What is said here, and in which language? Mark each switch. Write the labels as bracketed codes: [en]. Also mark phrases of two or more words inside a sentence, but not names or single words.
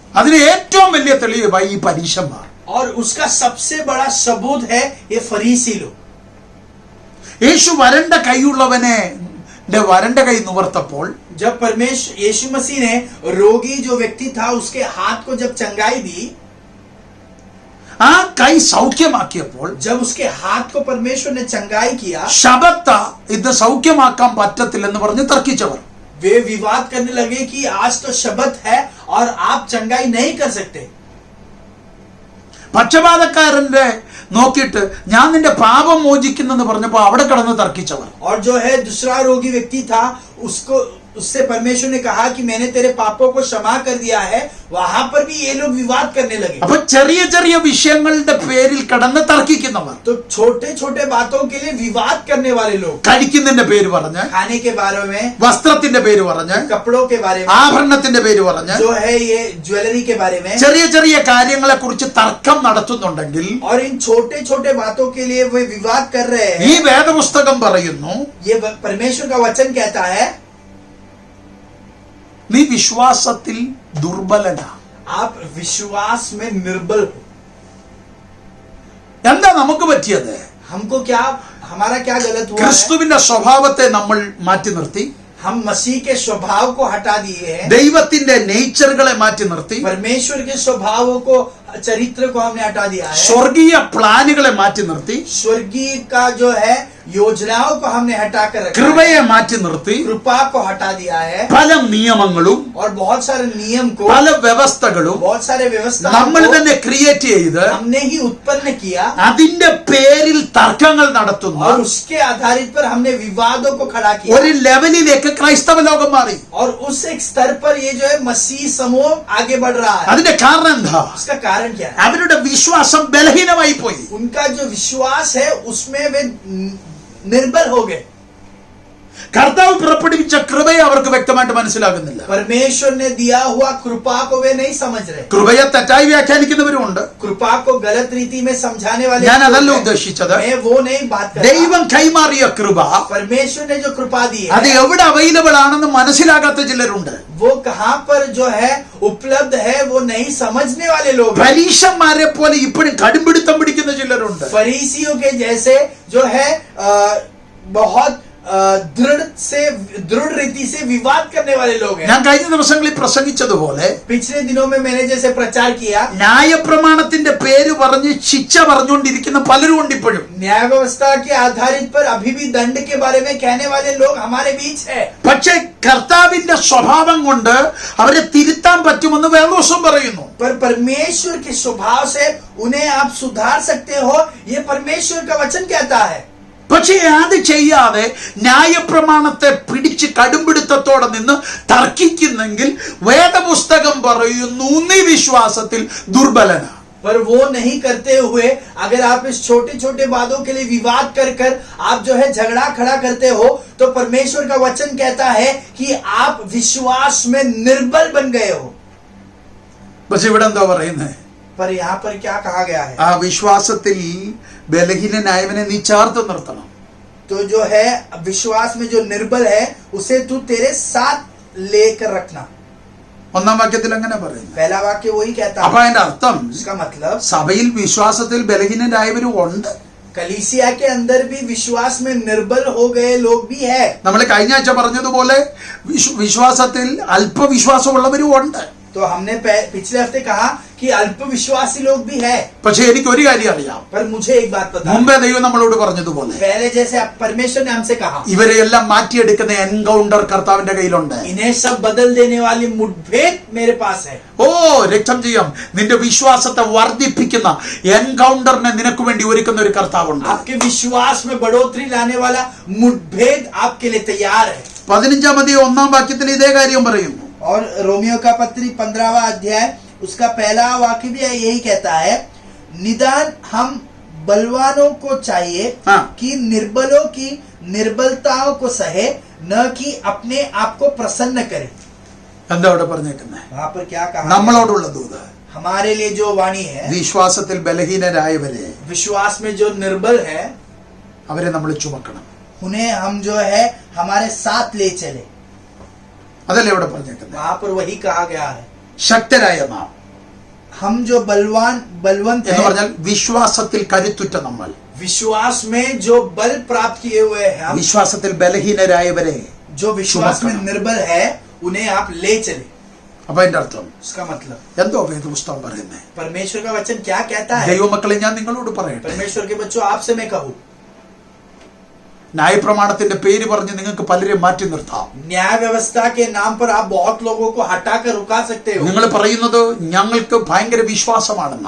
[ml] അതിന് ഏറ്റവും വലിയ തെളിവ് ഈ പരീശന്മാർ. [hi] और उसका सबसे बड़ा सबूत है ये फरीसी लोग. [ml] യേശു വരണ്ട കൈയുള്ളവനെ വരണ്ട കൈ നിവർത്തപ്പോൾ [hi] जब परमेश्वर यीशु मसीह ने रोगी जो व्यक्ति था उसके हाथ को जब चंगाई दी, [ml] ആ കൈ സൗഖ്യമാക്കിയപ്പോൾ [hi] जब उसके हाथ को परमेश्वर ने चंगाई किया, [ml] ശബത്ത ഇത് സൗഖ്യമാക്കാൻ പറ്റത്തില്ലെന്ന് പറഞ്ഞ് തർക്കിച്ചവർ. [hi] वे विवाद करने लगे कि आज तो शबत है और आप चंगाई नहीं कर सकते. [ml] പക്ഷപാതക്കാരന്റെ നോക്കിയിട്ട് ഞാൻ നിന്റെ പാപം മോചിക്കുന്നെന്ന് പറഞ്ഞപ്പോ അവിടെ കിടന്ന് തർക്കിച്ചവർ. [hi] और जो है दूसरा रोगी व्यक्ति था, उससे परमेश्वर ने कहा कि मैंने तेरे पापों को क्षमा कर दिया है, वहां पर भी ये लोग विवाद करने लगे. [ml] അപ്പൊ ചെറിയ ചെറിയ വിഷയങ്ങളുടെ പേരിൽ കിടന്ന് തർക്കിക്കുന്നവർ, [hi] तो छोटे छोटे बातों के लिए विवाद करने वाले लोग, [ml] കഴിക്കുന്നതിന്റെ പേര് പറഞ്ഞ്, [hi] खाने के बारे में, [ml] വസ്ത്രത്തിന്റെ പേര് പറഞ്ഞ്, [hi] कपड़ों के बारे में, [ml] ആഭരണത്തിന്റെ പേര് പറഞ്ഞ്, [hi] जो है ये ज्वेलरी के बारे में, [ml] ചെറിയ ചെറിയ കാര്യങ്ങളെ കുറിച്ച് തർക്കം നടത്തുന്നുണ്ടെങ്കിൽ [hi] और इन छोटे छोटे बातों के लिए वे विवाद कर रहे [ml] ഈ [hi] हैं. [ml] വേദപുസ്തകം പറയുന്നു [hi] ये परमेश्वर का वचन कहता है [ml] നീ വിശ്വാസത്തിൽ ദുർബലനാ. [hi] आप विश्वास में निर्बल हो. [ml] എന്താ നമുക്ക് പറ്റിയത്? [hi] हमको क्या, हमारा क्या गलत हुआ है? [ml] ക്രിസ്തുവിന്റെ സ്വഭാവത്തെ നമ്മൾ മാറ്റി നിർത്തി, [hi] हम मसीह के स्वभाव को हटा दिए हैं, [ml] ദൈവത്തിന്റെ നേച്ചറുകളെ മാറ്റി നിർത്തി, [hi] परमेश्वर के स्वभावों को, चरित्र को हमने हटा दिया है, [ml] സ്വർഗീയ പ്ലാനുകളെ മാറ്റി നിർത്തി, [hi] स्वर्गीय का जो है योजनाओं को हमने हटा कर रखा है, [ml] കൃപയെ മാറ്റി നിർത്തി, [hi] कृपा को हटा दिया है, [ml] പല നിയമങ്ങളും [hi] और बहुत सारे नियम को, [ml] പല വ്യവസ്ഥകളും [hi] बहुत सारे व्यवस्था [ml] നമ്മൾ തന്നെ ക്രിയേറ്റ് ചെയ്ത് [hi] हमने ही उत्पन्न किया, [ml] അതിന്റെ പേരിൽ തർക്കങ്ങൾ നടത്തുന്ന [hi] और उसके आधारित पर हमने विवादों को खड़ा किया, [ml] ഒരു ലെവലിലേക്ക് ക്രൈസ്തവ ലോകം മാറി. [hi] और उस एक स्तर पर ये जो है मसीह समूह आगे बढ़ रहा है. [ml] അതിന്റെ കാരണം എന്താ? [hi] उसका कारण कारण क्या है? [ml] അവരുടെ വിശ്വാസം ബലഹീനമായി പോയി. [hi] उनका जो विश्वास है उसमें वे निर्बल हो गए. [ml] കർത്താവ് പുറപ്പെടുവിച്ച കൃപയെ അവർക്ക് വ്യക്തമായിട്ട് മനസ്സിലാകുന്നില്ല. [hi] परमेश्वर ने दिया हुआ कृपा को वे नहीं समझ रहे. [ml] കൃപയെ തെറ്റായി വ്യാഖ്യാനിക്കുന്നവരുമുണ്ട്. [hi] कृपा को गलत रीति में समझाने वाले [ml] ഞാൻ [hi] लोग [ml] അതല്ല [hi] हैं. [ml] ഉദ്ദേശിച്ചത്. [hi] मैं वो नहीं बात कर रहा. [ml] ദൈവം കൈമാറിയ കൃപ [hi] परमेश्वर ने जो कृपा दी [ml] അത് [hi] है [ml] എവിടെ അവൈലബിൾ ആണെന്ന് മനസ്സിലാകാത്ത ചിലരുണ്ട്. [hi] वो कहाँ पर जो है उपलब्ध है वो नहीं समझने वाले लोग हैं. [ml] പരീശന്മാരെ പോലെ ഇപ്പോഴും കടുംപിടുത്തം പിടിക്കുന്ന ചിലരുണ്ട്. [hi] फरीसियों के जैसे जो है बहुत दृढ़ रीति से विवाद करने वाले लोग हैं. [ml] ഞാൻ കഴിഞ്ഞ ദിവസങ്ങളിൽ പ്രസംഗിച്ചതുപോലെ [hi] पिछले दिनों में मैंने जैसे प्रचार किया, [ml] ന്യായപ്രമാണത്തിന്റെ പേര് പറഞ്ഞ് ശിക്ഷ പറഞ്ഞുകൊണ്ടിരിക്കുന്ന പലരും ഉണ്ട് ഇപ്പോഴും. [hi] न्याय व्यवस्था के आधारित पर अभी भी दंड के बारे में कहने वाले लोग हमारे बीच है. [ml] പക്ഷെ കർത്താവിന്റെ സ്വഭാവം കൊണ്ട് അവരെ തിരുത്താൻ പറ്റുമെന്ന് വേദോസം പറയുന്നു. [hi] पर परमेश्वर के स्वभाव से उन्हें आप सुधार सकते हो, ये परमेश्वर का वचन कहता है. [ml] പക്ഷേ അത് ചെയ്യാതെ ന്യായപ്രമാണത്തെ പിടിച്ച് കടുംപിടുത്തത്തോടെ നിന്ന് തർക്കിക്കുന്നെങ്കിൽ വേദപുസ്തകം പറയുന്നു നീ വിശ്വാസത്തിൽ ദുർബലനാണ്. [hi] पर वो नहीं करते हुए अगर आप इस छोटे छोटे बातों के लिए विवाद कर कर आप जो है झगड़ा खड़ा करते हो, तो परमेश्वर का वचन कहता है कि आप विश्वास में निर्बल बन गए हो. [ml] പക്ഷെ ഇവിടെ എന്താ പറയുന്നത്? [hi] पर यहाँ पर क्या कहा गया है? [ml] ആ വിശ്വാസത്തിൽ ബലഹീനനായവനെ നീ ചേർത്ത് നിർത്തണം. [hi] तो जो है विश्वास में जो निर्बल है उसे तू तेरे साथ लेकर रखना. [ml] ഒന്നാം വാക്യത്തിൽ അങ്ങനെ പറയുന്നു. [hi] पहला वाक्य वही कहता [ml] അപ്പൊ [hi] है. [ml] അതിന്റെ അർത്ഥം [hi] इसका मतलब [ml] സഭയിൽ വിശ്വാസത്തിൽ ബലഹീനരായവരും ഉണ്ട്. [hi] कलीसिया के अंदर भी विश्वास में निर्बल हो गए लोग भी है. [ml] നമ്മൾ കഴിഞ്ഞ ആഴ്ച പറഞ്ഞതുപോലെ വിശ്വാസത്തിൽ അല്പവിശ്വാസമുള്ളവരും ഉണ്ട്. [hi] तो हमने पिछले हफ्ते कहा कि अल्प विश्वासी लोग भी है. [ml] പക്ഷെ എനിക്ക് ഒരു കാര്യം അറിയാം. [hi] पर मुझे एक बात पता है. [ml] മുമ്പേ ദൈവം നമ്മളോട് പറഞ്ഞതുപോലെ [hi] पहले जैसे परमेश्वर ने हमसे कहा, [ml] ഇവരെ എല്ലാം മാറ്റിയെടുക്കുന്ന എൻകൗണ്ടർ കർത്താവിന്റെ കയ്യിലുണ്ട്. [hi] इन्हें सब बदल देने वाली मुठभेड़ मेरे पास है. [ml] ഓ രക്തം ചെയ്യാം. നിന്റെ വിശ്വാസത്തെ വർദ്ധിപ്പിക്കുന്ന എൻകൗണ്ടറിനെ നിനക്ക് വേണ്ടി ഒരുക്കുന്ന ഒരു കർത്താവുണ്ട്. [hi] आपके विश्वास में बढ़ोतरी लाने वाला मुठभेड़ आपके लिए तैयार है. [ml] 15-ാം അധ്യായം 1-ാം വാക്യത്തിൽ ഇതേ കാര്യം പറയുന്നു. [hi] और रोमियो का पत्री 15वां अध्याय उसका पहला वाक्य भी यही कहता है, निदान हम बलवानों को चाहिए हाँ। कि निर्बलों की निर्बलताओं को सहे, न कि अपने आप को प्रसन्न करे. [ml] എന്താ അവിടെ പറഞ്ഞേക്കുന്നത്? [hi] वहां पर क्या कहा? [ml] നമ്മളോടുള്ള ദൂത് [hi] हमारे लिए जो वाणी है, [ml] വിശ്വാസത്തിൽ ബലഹീനരായവരെ [hi] विश्वास में जो निर्बल है [ml] അവരെ നമ്മൾ ചുമക്കണം. [hi] उन्हें हम जो है हमारे साथ ले चले. [ml] അതല്ലേ ഇവിടെ പറഞ്ഞേക്കുന്നത്? [hi] वहां पर वही कहा गया है. [ml] ശക്തരായ നാം [hi] हम जो बलवंत [ml] എന്ന് [hi] हैं, [ml] പറഞ്ഞാൽ വിശ്വാസത്തിൽ കരുത്തുറ്റ നമ്മൾ, [hi] विश्वास में जो बल प्राप्त किए हुए हैं हम, [ml] വിശ്വാസത്തിൽ ബലഹീനരായവരെ. [hi] जो विश्वास में निर्बल है उन्हें आप ले चले. [ml] അപ്പൊ അതിന്റെ അർത്ഥം [hi] उसका मतलब [ml] എന്തോ വേദപുസ്തകം പറയുന്നത്? [hi] परमेश्वर का वचन क्या कहता है? [ml] ദൈവമക്കളെ ഞാൻ നിങ്ങളോട് പറയട്ടെ, [hi] परमेश्वर के बच्चों आपसे मैं कहूँ, [ml] ന്യായപ്രമാണത്തിന്റെ പേര് പറഞ്ഞ് നിങ്ങൾക്ക് പലരെയും മാറ്റി നിർത്താം. [hi] न्याय व्यवस्था के नाम पर आप बहुत लोगों को हटाकर रुका सकते हो. [ml] നിങ്ങൾ പറയുന്നത് ഞങ്ങൾക്ക് ഭയങ്കര വിശ്വാസമാണെന്ന്.